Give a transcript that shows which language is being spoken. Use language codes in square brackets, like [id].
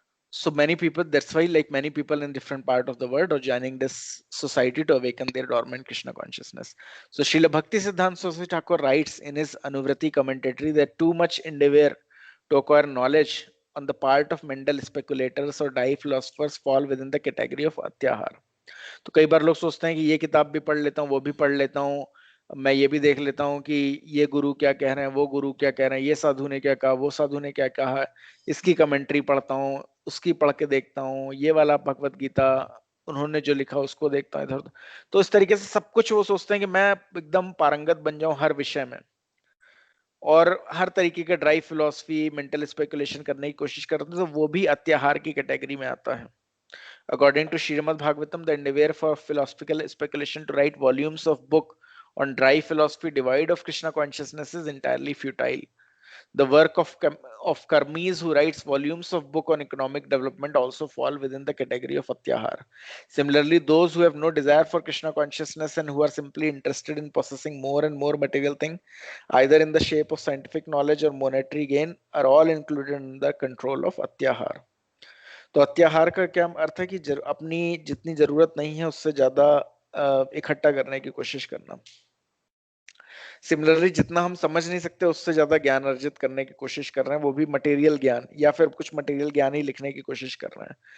[en] So many people, that's why like many people in different part of the world are joining this society to awaken their dormant Krishna consciousness. So Srila Bhakti Siddhanta Saraswati Thakur writes in his Anuvrati commentary that too much endeavor to acquire knowledge on the part of mental speculators or dai philosophers fall within the category of atyahar. [hi] तो कई बार लोग सोचते हैं कि ये किताब भी पढ़ लेता हूँ, वो भी पढ़ लेता हूँ, मैं ये भी देख लेता हूँ कि ये गुरु क्या कह रहे हैं, वो गुरु क्या कह रहे हैं, ये साधु ने क्या कहा, वो साधु ने क्या कहा, इसकी कमेंट्री पढ़ता हूँ, उसकी पढ़ के देखता हूँ, ये वाला भगवत गीता उन्होंने जो लिखा उसको देखता हूँ इधर। तो इस तरीके से सब कुछ वो सोचते हैं कि मैं एकदम पारंगत बन जाऊं हर विषय में और हर तरीके का ड्राई फिलोसफी, मेंटल स्पेकुलेशन करने की कोशिश करते हैं, तो वो भी अत्याहार की कैटेगरी में आता है। [en] According to Srimad Bhagavatam, the endeavor for philosophical speculation to write volumes of book on dry philosophy devoid of Krishna consciousness is entirely futile. The work of karmis who writes volumes of book on economic development also fall within the category of atyahar. Similarly, those who have no desire for Krishna consciousness and who are simply interested in possessing more and more material things, either in the shape of scientific knowledge or monetary gain, are all included in the control of atyahar. [hi] तो अत्याहार का क्या अर्थ है कि अपनी जितनी जरूरत नहीं है उससे ज्यादा इकट्ठा करने की कोशिश करना। सिमिलरली जितना हम समझ नहीं सकते उससे ज्यादा ज्ञान अर्जित करने की कोशिश कर रहे हैं, वो भी मटेरियल ज्ञान या फिर कुछ मटेरियल ज्ञान ही लिखने की कोशिश कर रहे हैं।